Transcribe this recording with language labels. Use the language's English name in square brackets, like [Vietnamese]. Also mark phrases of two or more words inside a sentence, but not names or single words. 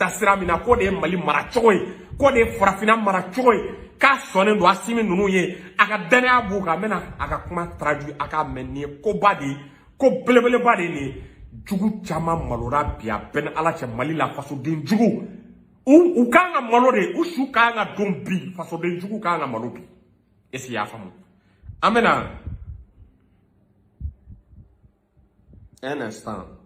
[Bambara] tasira min na ko de ye Mali mara cogo ye ko de ye farafinna mara cogo ye k'a sɔnnen don Assimi ninnu ye a ka danaya b'u kan a bɛna a ka kuma traduit a k'a mɛn nin ye koba de ye ko belebeleba de ye nin ye jugu caman malora bi a bɛɛ ni Ala cɛ Mali la fasoden jugu u kan ka malo de u su kan ka don bi fasoden jugu kan ka malo bi [French] est-ce que [Bambara] i y'a faamu an bɛna [French] un instant